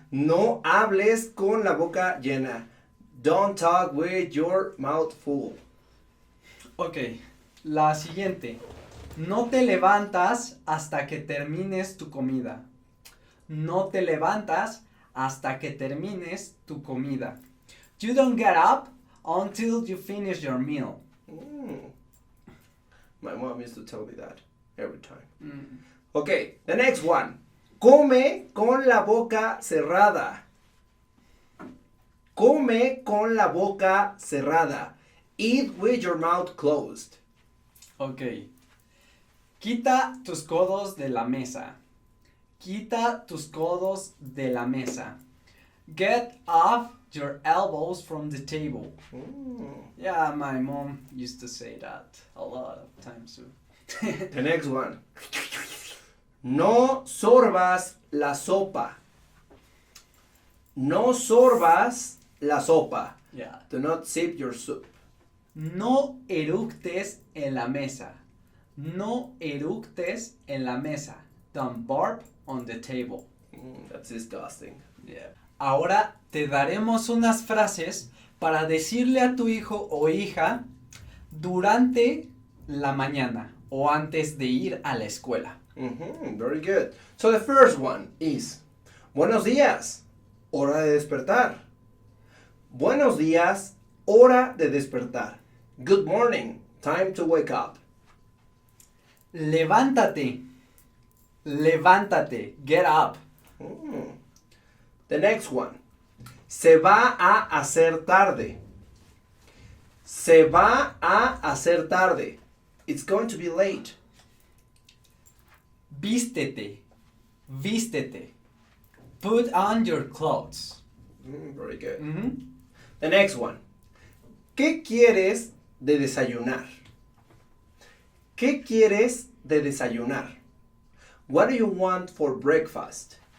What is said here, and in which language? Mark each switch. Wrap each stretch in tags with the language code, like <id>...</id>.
<es>No hables con la boca llena.</es> <en>Don't talk with your mouth full.</en> <es>Okay, la siguiente. No te levantas hasta que termines tu comida. No te levantas hasta que termines tu comida.</es> <en>You don't get up until you finish your meal. My mom used to tell me that every time. Okay, the next one.</en> <es>Come con la boca cerrada. Come con la boca cerrada.</es> <en>Eat with your mouth closed. Okay.</en> <es>Quita tus codos de la mesa. Quita tus codos de la mesa.</es> <en>Get off your elbows from the table. Yeah, my mom used to say that a lot of times too. The next one.</en> <es>No sorbas la sopa. No sorbas la sopa.</es> <en>Yeah. Do not sip your soup.</en> <es>No eructes en la mesa. No eructes en la mesa.</es> <en>Don't burp on the table. That's disgusting. Yeah.</en> <es>Ahora te daremos unas frases para decirle a tu hijo o hija durante la mañana o antes de ir a la escuela.</es> <en>Very good. So the first one is</en> <es>buenos días, hora de despertar. Buenos días, hora de despertar. Good morning, time to wake up. Levántate. Levántate.</es> <en>Get up. The next one.</en> <es>Se va a hacer tarde. Se va a hacer tarde.</es> <en>It's going to be late.</en> <es>Vístete. Vístete.</es> <en>Put on your clothes. Very good. The next one.</en> <es>¿Qué quieres de desayunar? ¿Qué quieres de desayunar?</es> <en>What do you want for breakfast?</en>